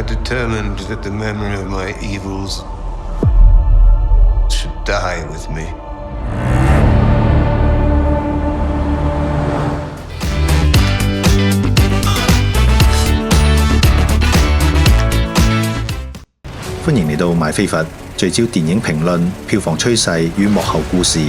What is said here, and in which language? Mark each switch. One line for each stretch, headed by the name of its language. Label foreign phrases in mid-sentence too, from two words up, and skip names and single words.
English: determined that the memory of my evils should die with me.
Cantonese: 歡迎嚟到買飛佛，聚焦電影評論、票房趨勢與幕後故事。